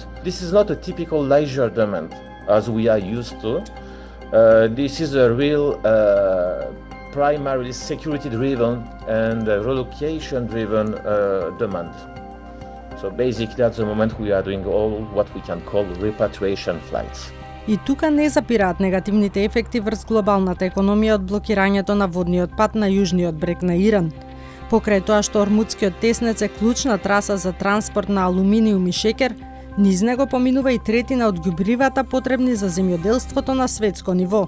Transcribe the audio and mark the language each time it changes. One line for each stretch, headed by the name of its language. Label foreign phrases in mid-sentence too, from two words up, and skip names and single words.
English: This is not a typical leisure demand as we are used to. This is a real primarily security-driven and relocation-driven demand. So basically at the moment we are doing all what we can call repatriation flights.
Macedonian: И тука не запираат негативните ефекти врз глобалната економија од блокирањето на водниот пат на јужниот брег на Иран. Покрај тоа што Ормудскиот теснец е клучна траса за транспорт на алуминиум и шекер, низ него поминува и третина од ѓубривата потребни за земјоделството на светско ниво.